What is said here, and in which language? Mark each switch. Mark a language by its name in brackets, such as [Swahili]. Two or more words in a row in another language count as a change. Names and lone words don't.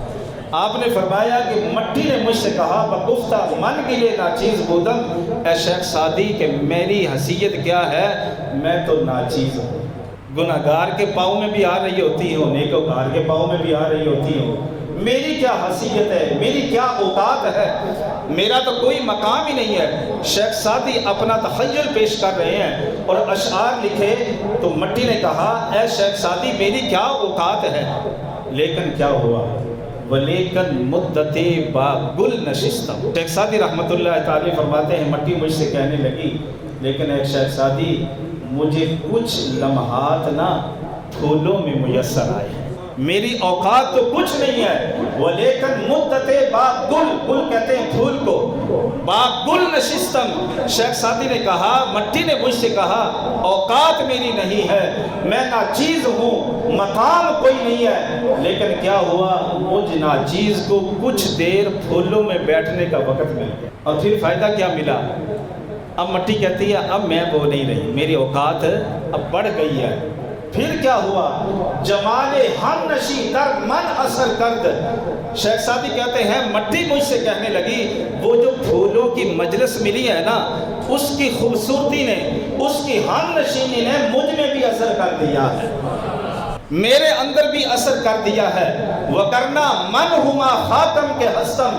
[Urdu] آپ نے فرمایا کہ مٹی نے مجھ سے کہا [Persian] بگفتہ من گلے ناچیز بودم، [Urdu] اے شیخ سعدی کہ میری حیثیت کیا ہے، میں تو ناچیز ہوں، گناہگار کے پاؤں میں بھی آ رہی ہوتی ہوں، نیکوکار کے پاؤں میں بھی آ رہی ہوتی ہوں، میری کیا حیثیت ہے، میری کیا اوقات ہے، میرا تو کوئی مقام ہی نہیں ہے۔ شیخ سعدی اپنا تخیل پیش کر رہے ہیں اور اشعار لکھے تو مٹی نے کہا اے شیخ سعدی میری کیا اوقات ہے، لیکن کیا ہوا، [Persian] ولیکن مدت با گل نشستم۔ [Urdu] شیخ سعدی رحمۃ اللہ تعالی فرماتے ہیں مٹی مجھ سے کہنے لگی لیکن اے شیخ سعدی مجھے کچھ لمحات نا پھولوں میں میسر آئے ہیں، میری اوقات تو کچھ نہیں ہے، [Persian] ولیکن مدت با گل، [Urdu] گل کہتے ہیں پھول کو، [Persian] با گل نشستم۔ [Urdu] شیخ سعدی نے کہا، مٹی نے مجھ سے کہا اوقات میری نہیں ہے، میں ناچیز ہوں، مقام کوئی نہیں ہے، لیکن کیا ہوا، مجھ ناچیز کو کچھ دیر پھولوں میں بیٹھنے کا وقت مل گیا، اور پھر فائدہ کیا ملا؟ اب مٹی کہتی ہے اب میں وہ نہیں رہی، میری اوقات اب بڑھ گئی ہے۔ پھر کیا ہوا، [Persian] جمال ہم نشی در من اثر کرد۔ [Urdu] شیخ سعدی کہتے ہیں مٹی مجھ سے کہنے لگی وہ جو پھولوں کی مجلس ملی ہے نا، اس کی خوبصورتی نے، اس کی ہم نشینی نے مجھ میں بھی اثر کر دیا ہے، میرے اندر بھی اثر کر دیا ہے۔ [Persian] وگرنہ من ہما خاتم کے ہستم۔